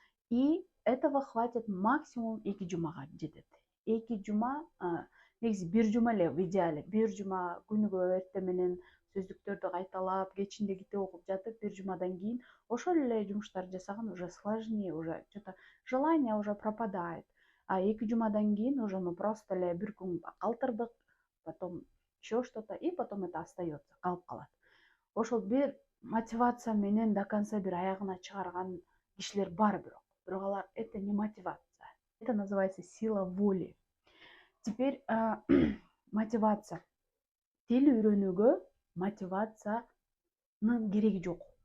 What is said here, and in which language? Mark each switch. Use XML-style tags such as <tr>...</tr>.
<ru>И этого хватит максимум 2</ru> <ky>жумага жетет. 2 жума, негизи 1 жума эле</ky> <ru>в идеале.</ru> <ky>1 жума күнүгө эртең менен сөздүктөрдү кайталап, кечинде китеп окуп жатып, 1 жумадан кийин ошол эле жумуштарды жасаган</ky> <ru>уже сложнее, уже что-то желание уже пропадает. А 2</ru> <ky>жумадан кийин</ky> <ru>уже мы просто</ru> <ky>эле бир күн калтырдык,</ky> <ru>потом еще что-то, и потом это остается,</ru> <ky>калып калат. Ошол бир мотивация менен</ky> <ru>до конца</ru> <ky>бир аягына чыгарган кишилер бар, бирок алар</ky> <ru>это не мотивация. Это называется сила воли. Теперь мотивация.</ru> <ky>Тил үйрөнүүгө мотивациянын кереги жок.</ky>